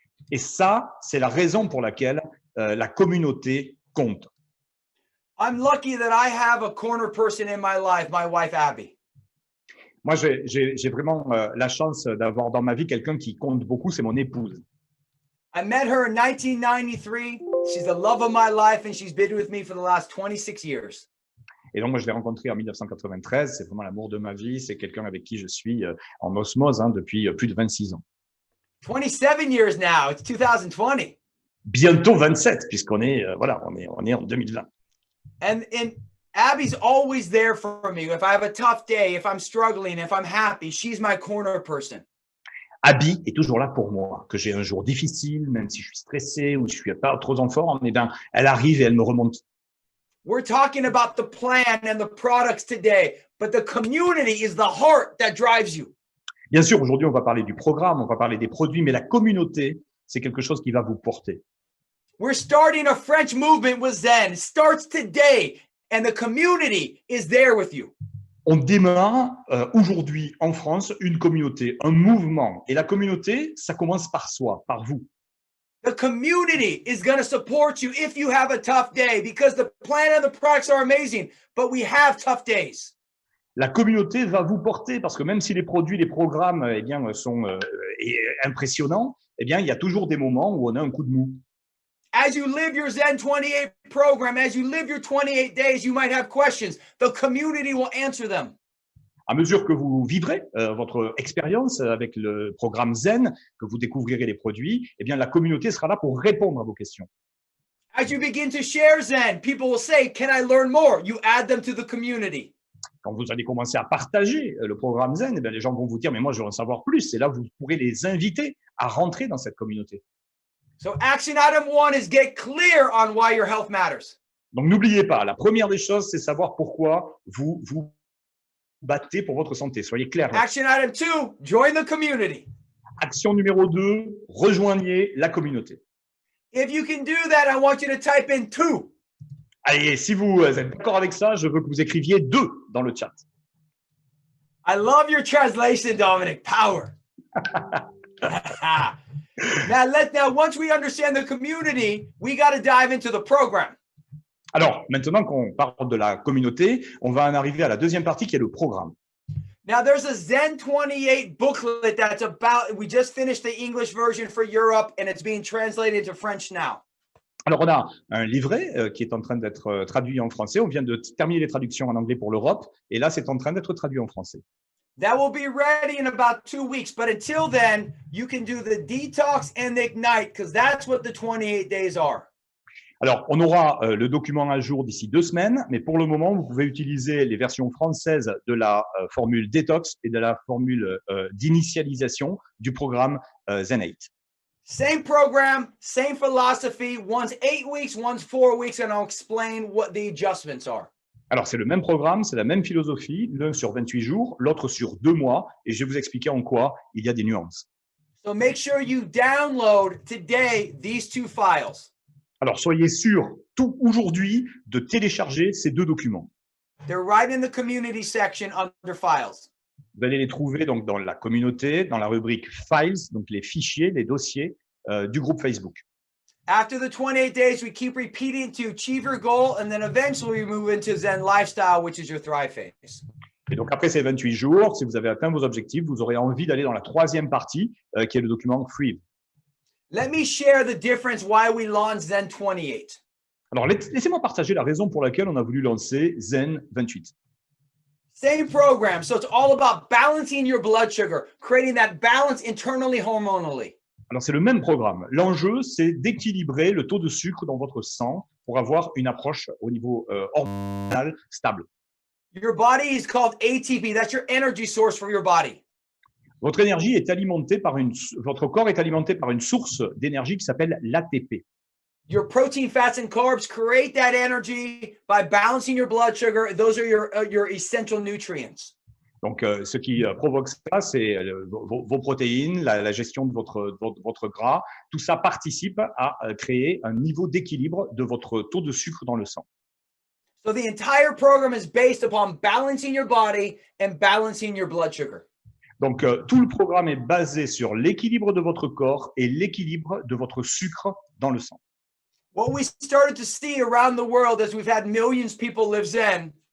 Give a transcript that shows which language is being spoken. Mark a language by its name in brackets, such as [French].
[French] Et ça, c'est la raison pour laquelle la communauté compte. [English] I'm lucky that I have a corner person in my life, my wife Abby. [French] Moi, j'ai vraiment la chance d'avoir dans ma vie quelqu'un qui compte beaucoup, c'est mon épouse. [English] I met her in 1993. She's the love of my life and she's been with me for the last 26 years. [French] Et donc, moi, je l'ai rencontrée en 1993. C'est vraiment l'amour de ma vie. C'est quelqu'un avec qui je suis en osmose depuis plus de 26 ans. [English] 27 years now. It's 2020. [French] Bientôt 27, puisqu'on est, on est en 2020. [English] And Abby's always there for me. If I have a tough day, if I'm struggling, if I'm happy, she's my corner person. [French] Abby est toujours là pour moi. Que j'ai un jour difficile, même si je suis stressé ou je suis pas trop en forme, eh bien, elle arrive et elle me remonte. [English] We're talking about the plan and the products today, but the community is the heart that drives you. [French] Bien sûr, aujourd'hui, on va parler du programme, on va parler des produits, mais la communauté, c'est quelque chose qui va vous porter. [English] We're starting a French movement with Zen. It starts today, and the community is there with you. [French] On démarre aujourd'hui en France une communauté, un mouvement. Et la communauté, ça commence par soi, par vous. [English] The community is going to support you if you have a tough day because the plan and the products are amazing, but we have tough days. [French] La communauté va vous porter parce que même si les produits, les programmes sont impressionnants, il y a toujours des moments où on a un coup de mou. [English] As you live your Zen 28 program, as you live your 28 days, you might have questions. The community will answer them. [French] À mesure que vous vivrez votre expérience avec le programme Zen, que vous découvrirez les produits, la communauté sera là pour répondre à vos questions. [English] As you begin to share Zen, people will say, "Can I learn more?" You add them to the community. [French] Quand vous allez commencer à partager le programme Zen, les gens vont vous dire, mais moi, je veux en savoir plus. Et là, vous pourrez les inviter à rentrer dans cette communauté. [English] So action item 1 is get clear on why your health matters. [French] Donc, n'oubliez pas, la première des choses, c'est savoir pourquoi vous vous battez pour votre santé. Soyez clair. [English] Action item 2, join the community. [French] Action numéro 2, rejoignez la communauté. [English] If you can do that, I want you to type in 2. [French] Allez, si vous êtes d'accord avec ça, je veux que vous écriviez 2 dans le chat. [English] I love your translation, Dominic. Power. Now, once we understand the community, we got to dive into the program. [French] Alors, maintenant qu'on parle de la communauté, on va en arriver à la deuxième partie qui est le programme. [English] Now, there's a Zen 28 booklet that's about, we just finished the English version for Europe and it's being translated into French now. [French] Alors, on a un livret qui est en train d'être traduit en français. On vient de terminer les traductions en anglais pour l'Europe et là, c'est en train d'être traduit en français. [English] That will be ready in about 2 weeks. But until then, you can do the detox and the ignite because that's what the 28 days are. [French] Alors, on aura le document à jour d'ici 2 semaines, mais pour le moment, vous pouvez utiliser les versions françaises de la formule détox et de la formule d'initialisation du programme Zen 8. [English] Same program, same philosophy. One's 8 weeks, one's 4 weeks, and I'll explain what the adjustments are. [French] Alors, c'est le même programme, c'est la même philosophie, l'un sur 28 jours, l'autre sur 2 mois, et je vais vous expliquer en quoi il y a des nuances. [English] So make sure you download today these 2 files. [French] Alors, soyez sûr, tout aujourd'hui, de télécharger ces 2 documents. [English] They're right in the community section under files. [French] Vous allez les trouver donc dans la communauté, dans la rubrique Files, donc les fichiers, les dossiers du groupe Facebook. [English] After the 28 days, we keep repeating to achieve your goal, and then eventually we move into Zen lifestyle, which is your thrive phase. [French] Et donc, après ces 28 jours, si vous avez atteint vos objectifs, vous aurez envie d'aller dans la 3e partie, qui est le document Thrive. [English] Let me share the difference why we launched Zen 28. [French] Alors, laissez-moi partager la raison pour laquelle on a voulu lancer Zen 28. [English] Same program. So it's all about balancing your blood sugar, creating that balance internally, hormonally. [French] Alors, c'est le même programme. L'enjeu, c'est d'équilibrer le taux de sucre dans votre sang pour avoir une approche au niveau hormonal stable. [English] Your body is called ATP. That's your energy source for your body. [French] Votre énergie est alimentée par votre corps est alimenté par une source d'énergie qui s'appelle l'ATP. [English] Your protein, fats, and carbs create that energy by balancing your blood sugar. Those are your essential nutrients. [French] Donc, ce qui provoque ça, c'est vos protéines, la gestion de votre gras. Tout ça participe à créer un niveau d'équilibre de votre taux de sucre dans le sang. [English] So the entire program is based upon balancing your body and balancing your blood sugar. [French] Donc, tout le programme est basé sur l'équilibre de votre corps et l'équilibre de votre sucre dans le sang. [English] What we started to see around the world as we've had millions of people live Zen.